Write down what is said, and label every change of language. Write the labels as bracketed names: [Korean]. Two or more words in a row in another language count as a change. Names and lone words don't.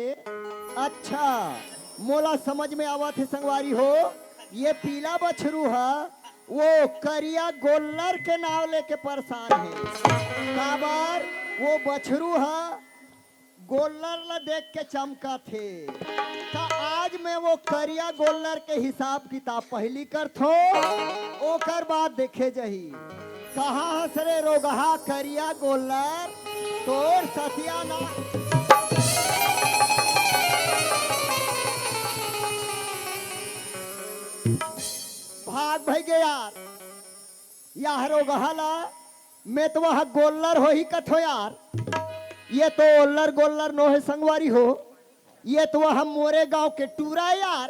[Chhattisgarhi] अच्छा मोला समझ में आवत है संगवारी हो ये पीला बछरू है वो करिया गोल्लर के नाव लेके परेशान है। काबर वो बछरू है गोल्लर ला देख के चमका थे तो आज मैं वो करिया गोल्लर के हिसाब किताब पहली कर थो ओकर बाद देखे जही कहाँ हसरे रोगहा करिया गोल्लर तोर सतियाना। भाग भाई गे यार यह रोगहा ला मैं तो वह गोल्लर हो ही कथो यार। ये तो ओल्लर गोल्लर नो है संगवारी हो ये तो वह मोरे गांव के टूरा यार।